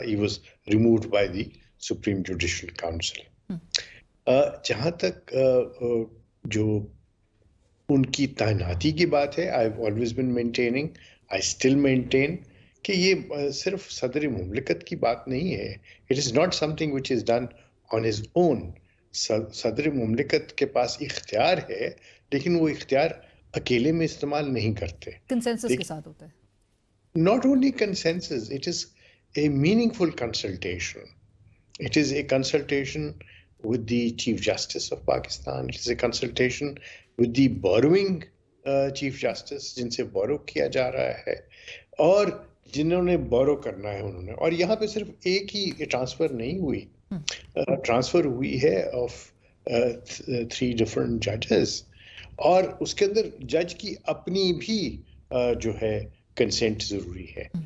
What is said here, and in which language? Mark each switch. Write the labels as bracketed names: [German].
[English] He was removed by the supreme judicial council. [Urdu] جہاں تک جو ان کی تعیناتی کی بات ہے, [English] I have always been maintaining, I still maintain [Urdu] کہ یہ صرف صدر مملکت کی بات نہیں ہے. [English] It is not something which is done on his own. [Urdu] صدر مملکت کے پاس اختیار ہے, لیکن وہ اختیار اکیلے میں استعمال نہیں کرتے, کنسنسس کے ساتھ ہوتا ہے. [English] Not only consensus, it is a meaningful consultation. It is a consultation with the Chief Justice of Pakistan. It is a consultation with the borrowing Chief Justice, [Urdu] جن سے borrow کیا جا رہا ہے اور جنہوں نے borrow کرنا ہے انہوں نے. اور یہاں پہ صرف ایک ہی ٹرانسفر نہیں ہوئی, ٹرانسفر ہوئی ہے آف [English] 3 different judges, [Urdu] اور اس کے اندر جج کی اپنی بھی جو ہے کنسینٹ ضروری ہے.